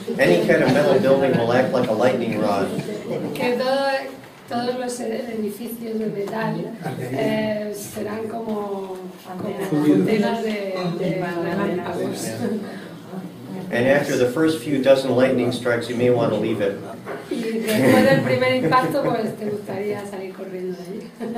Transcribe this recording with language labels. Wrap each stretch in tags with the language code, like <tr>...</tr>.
<en>Any kind of metal building will act like a lightning rod.</en> <es>Que todos los edificios de metal serán como contenas de relámpagos.</es> <en>And after the first few dozen lightning strikes, you may want to leave it.</en> <es>Y después del primer impacto, pues te gustaría salir corriendo de allí.</es>